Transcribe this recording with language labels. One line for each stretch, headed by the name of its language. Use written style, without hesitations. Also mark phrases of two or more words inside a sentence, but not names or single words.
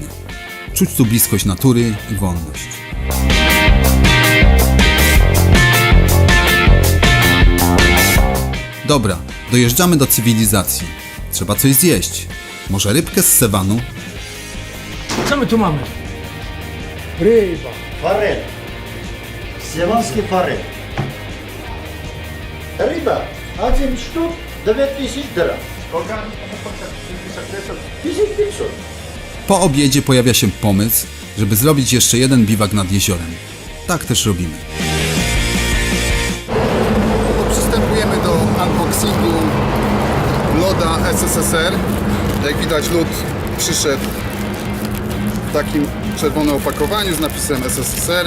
Polish: Czuć tu bliskość natury i wolność. Dobra, dojeżdżamy do cywilizacji. Trzeba coś zjeść. Może rybkę z Sevanu? Co my tu mamy? Ryba.
Russian: Форель. Севанский форель. Рыба 1 штук 2000 драм. 1500.
Polish: Po obiedzie pojawia się pomysł, żeby zrobić jeszcze jeden biwak nad jeziorem. Tak też robimy. Przystępujemy do unboxingu loda SSSR. Jak widać, lód przyszedł w takim czerwonym opakowaniu z napisem SSSR.